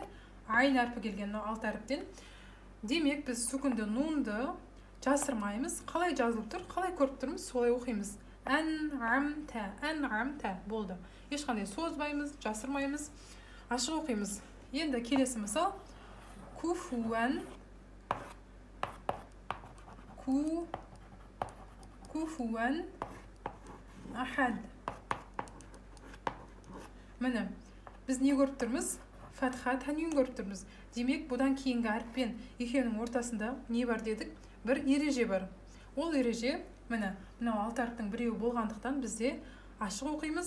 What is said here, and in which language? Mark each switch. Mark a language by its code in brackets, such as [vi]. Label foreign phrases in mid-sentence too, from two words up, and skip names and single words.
[kk] Айн әрпі келген, алты әріптен. Демек, біз сүкінді нунды жасырмаймыз. Қалай жазылып тұр, қалай көріп тұрмыз, солай оқимыз. Ән-әмта, ән-әмта болды. Ешқандай созбаймыз, жасырмаймыз, ашық оқимыз. Енді келесі мысал, [ar] كفوا، كفوا أحد. [kk] Міне, біз не көріп тұрмыз? Фатха танвин көріп тұрмыз. Демек, бұдан кейінгі әріппен екеуінің ортасында не бар дедік? Бір ереже бар. Ол ереже, міне, мынау алты әріптің біреуі болғандықтан бізде ашық оқимыз.